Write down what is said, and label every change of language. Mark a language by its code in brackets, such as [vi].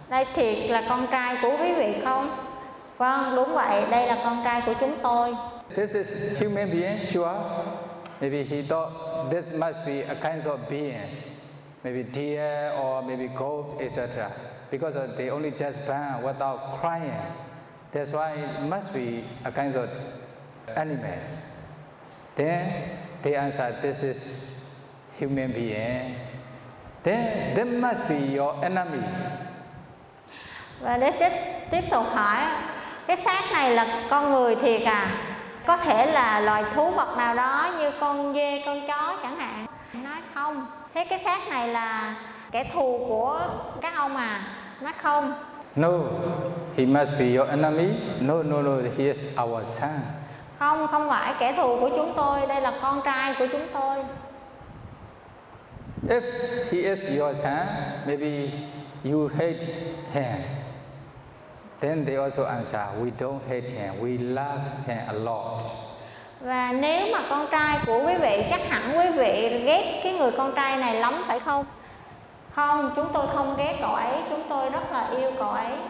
[vi] Đây thiệt là con trai của quý vị không? Vâng, đúng vậy, đây là con trai của chúng tôi. [en] This is human being, sure. Maybe he thought this must be a kind of beings, maybe deer or maybe goat, etc. Because they only just burn without crying. That's why it must be a kind of animals. Then they answer, this is human being. Then they must be your enemy. [vi] Và để tiếp tục hỏi, cái xác này là con người thiệt à? Có thể là loài thú vật nào đó như con dê, con chó chẳng hạn. Nói không, thế cái xác này là kẻ thù của các ông à? Nói không. [en] No, he must be your enemy. No, he is our son. [vi] Không, không phải kẻ thù của chúng tôi, đây là con trai của chúng tôi. [en] If he is your son, maybe you hate him. Then they also answer, we don't hate him, we love him a lot. [vi] Và nếu mà con trai của quý vị, chắc hẳn quý vị ghét cái người con trai này lắm phải không? Không, chúng tôi không ghét cậu ấy, chúng tôi rất là yêu cậu ấy.